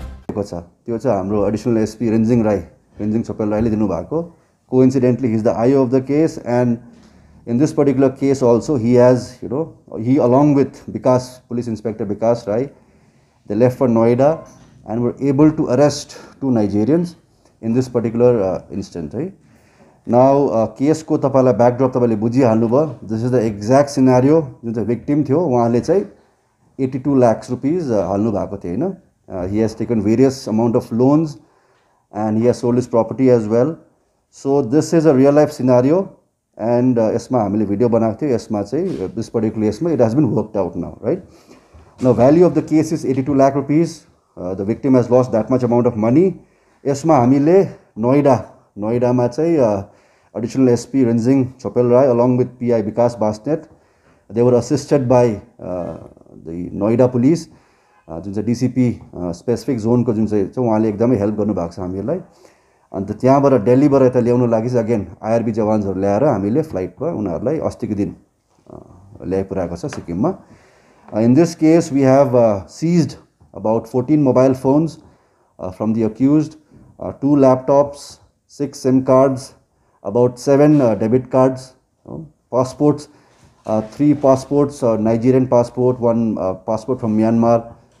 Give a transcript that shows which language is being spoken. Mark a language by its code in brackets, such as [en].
[ne] त्यो चाहिँ हाम्रो एडिसनल एसपी रेन्जिङ छोपेल राईले दिनुभएको. [en] Coincidentally, he is the IO of the case, and in this particular case also, he has, he along with Police Inspector Vikas Rai, they left for Noida and were able to arrest 2 Nigerians in this particular instance. Right? [ne] Now, case ko tapala backdrop tapale buji haluba. [en] This is the exact scenario. The victim [ne] थियो उहाँले चाहिँ 82 lakhs rupees हाल्नु भएको थियो हैन. [en] He has taken various amount of loans and he has sold his property as well. So this is a real life scenario, and [ne] यसमा हामीले video बनाएको थियो. यसमा चाहिँ [en] this particular यसमा it has been worked out now, right? Now value of the case is 82 lakh rupees. The victim has lost that much amount of money. [ne] यसमा हामीले नोइडामा चाहिँ [en] additional SP Renzing Chopel Rai along with PI Vikas Basnet, they were assisted by the Noida police, [ne] जुन चाहिँ DCP specific zone को जुन चाहिँ उहाँले एकदमै हेल्प गर्नुभएको छ हामीलाई. अन्त त्यहाँबाट दिल्लीबाट यता ल्याउनु लागि चाहिँ अगेन IRB जवान्सहरु ल्याएर हामीले फ्लाइटमा उनीहरुलाई अस्तिको दिन ल्याइपुर्याएको छ सिक्किममा. [en] In this case we have seized about 14 mobile phones from the accused, 2 laptops, 6 SIM cards, about 7 debit cards, passports, 3 passports, Nigerian passport, 1 passport from Myanmar.